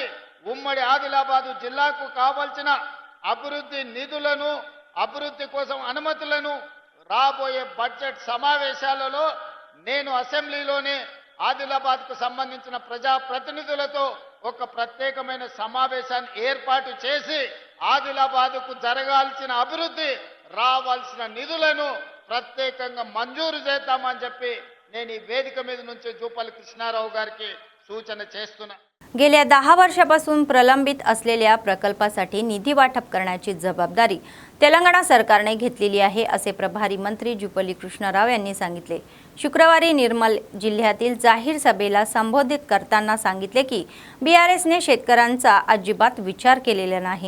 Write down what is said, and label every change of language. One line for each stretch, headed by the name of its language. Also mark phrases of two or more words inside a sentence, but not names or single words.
Telugu: ఉమ్మడి ఆదిలాబాదు జిల్లాకు కావాల్సిన అభివృద్ధి నిధులను, అభివృద్ధి కోసం అనుమతులను రాబోయే బడ్జెట్ సమావేశాలలో నేను అసెంబ్లీలోనే ఆదిలాబాద్కు సంబంధించిన ప్రజా ప్రతినిధులతో ఒక ప్రత్యేకమైన సమావేశాన్ని ఏర్పాటు చేసి ఆదిలాబాద్కు జరగాల్సిన అభివృద్ధి, రావాల్సిన నిధులను ప్రత్యేకంగా మంజూరు చేద్దామని చెప్పి నేను ఈ వేదిక మీద నుంచి జూపల్లి కృష్ణారావు గారికి సూచన చేస్తున్నా।
Marathi: गेल्या 10 वर्षापासून प्रलंबित असलेल्या प्रकल्पासाठी निधी वाटप करण्याची जबाबदारी तेलंगणा सरकारने घेतलेली आहे, असे प्रभारी मंत्री जुपल्ली कृष्णराव यांनी सांगितले. शुक्रवारी निर्मल जिल्ह्यातील जाहीर सभेला संबोधित करताना सांगितले की बीआरएसने शेतकऱ्यांचा अजिबात विचार केलेला नाही.